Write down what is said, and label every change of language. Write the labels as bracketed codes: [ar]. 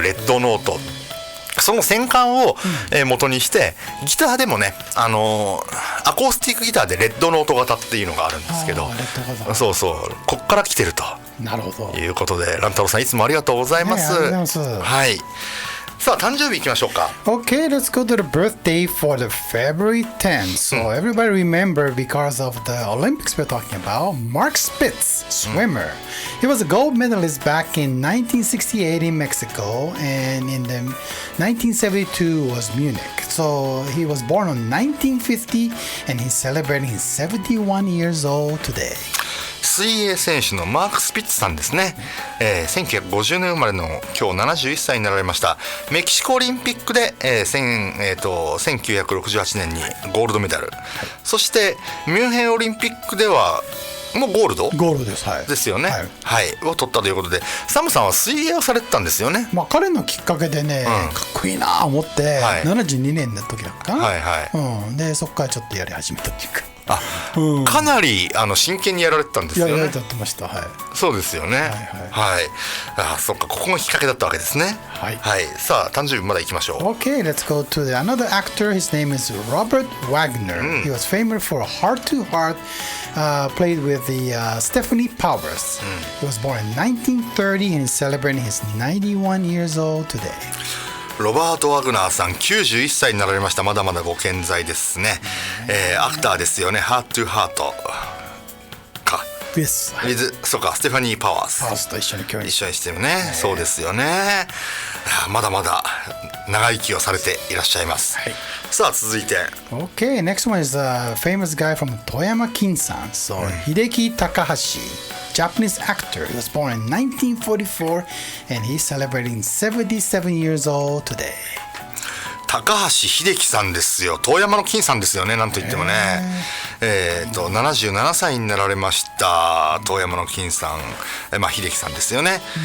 [ja] レッドノート、その戦艦を元にしてギターでもね、アコースティックギターでレッドノート型っていうのがあるんですけど、そうこっから来てるということで、ランタロウさんいつもありがとうございます。はい。さあ誕生日いきましょうか。 [en] Okay, let's go to the birthday for the February 10th. So everybody remember, because of the Olympics we're talking about, Mark Spitz, swimmer. He was a gold medalist back in 1968 in Mexico, and in the 1972 was Munich. So he was born on 1950, and he's celebrating his 71 years old today. [ja] 水泳選手のマーク・スピッツさんですね、1950年生まれの今日71歳になられました。メキシコオリンピックで、1968年にゴールドメダル、そしてミュンヘンオリンピックではもうゴールドです、はい、ですよね、はいを取ったということで、サムさんは水泳をされてたんですよね。まあ、彼のきっかけでね、かっこいいなと思って、72年の時だったかな、でそこからちょっとやり始めたっていうか、かなり真剣にやられてたんですよね。やってました、はい、そうですよね、はい、そっか、ここがきっかけだったわけですね。はい、さあ誕生日まだ行きましょう。 [en] Okay, let's go to another actor. His name is Robert Wagner. He was famous for Heart to Heart, played with the Stephanie Powers. He was born in 1930 and is celebrating his 91 years old today. [ja] ロバート・ワグナーさん91歳になられました。まだまだご健在ですね。アクターですよね。ハート・トゥ・ハートか。そうか、ステファニー・パワーズと一緒にしてるね。そうですよね。まだまだ長生きをされていらっしゃいます。さあ続いて。 [en] Okay, next one is a famous guy from Toyama Kinsan. So Hideki Takahashi.Japanese actor. He was born in 1944 and he's celebrating 77 years old today. [ja] 高橋秀樹さんですよ。遠山の金さんですよね、なんといってもね。77歳になられました遠山の金さん、秀樹さんですよね。